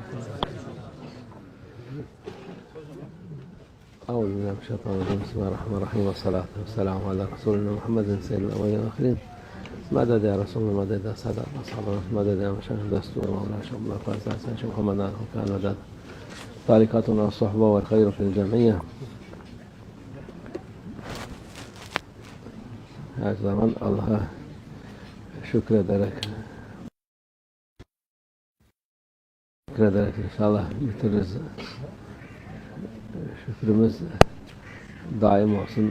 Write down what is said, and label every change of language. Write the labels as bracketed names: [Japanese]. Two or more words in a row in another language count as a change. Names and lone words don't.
[Arabic] أعوذ بالله من الشيطان الرجيم بسم الله الرحمن الرحيم والصلاة والسلام على رسولنا محمد سيد الأولين والآخرين مدد يا رسول الله مدد يا سادة أصحابنا مدد يا مشايخ دستور مولانا شيخ الله فارس شيخ محمد وكان مدد طريقتنا الصحبة والخير في الجمعية. [Turkish] Her zaman Allah'a şükrederek inşallah bitiririz. Şükrümüz daim olsun.